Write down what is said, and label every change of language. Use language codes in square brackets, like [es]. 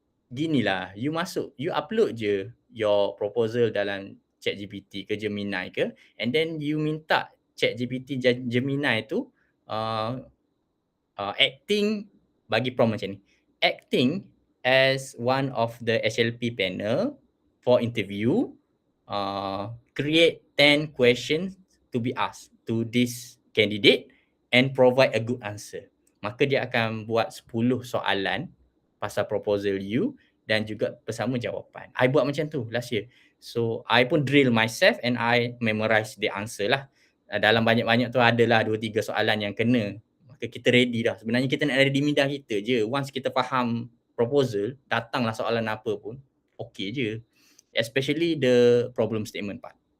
[en] Ginilah, you upload je your proposal dalam ChatGPT ke Gemini ke, and then you minta ChatGPT Gemini tu, uh, acting, [ms] bagi prompt macam ni, [en] acting as one of the SLP panel for interview, create 10 questions to be asked to this candidate and provide a good answer. [ms] Maka dia akan buat 10 soalan pasal proposal you dan juga bersama jawapan. I buat macam tu last year. [en] So, I pun drill myself and I memorize the answer lah. [ms] Dalam banyak-banyak tu adalah 2-3 soalan yang kena. Maka kita ready dah. Sebenarnya kita nak ready minda kita je. Once kita faham proposal, datanglah soalan apa pun, okay je. [en] Especially the problem statement part.